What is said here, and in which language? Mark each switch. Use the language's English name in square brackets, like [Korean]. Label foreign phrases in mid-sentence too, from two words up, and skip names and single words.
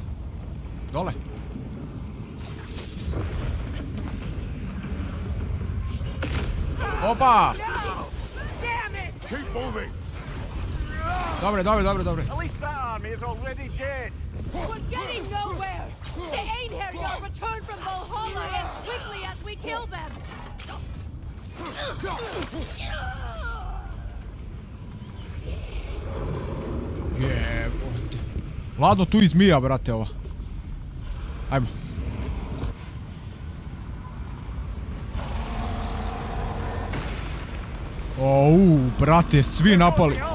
[Serbian] Dole. Opa! [English] Keep moving. [Serbian] Dobre. [English] At least that army is already dead. We're getting nowhere! The Einherjar return from Valhalla as quickly as we kill them! [Serbian] Jebote. Ladno tu i zmija, brate, ova. Ajmo. Brate, svi napali.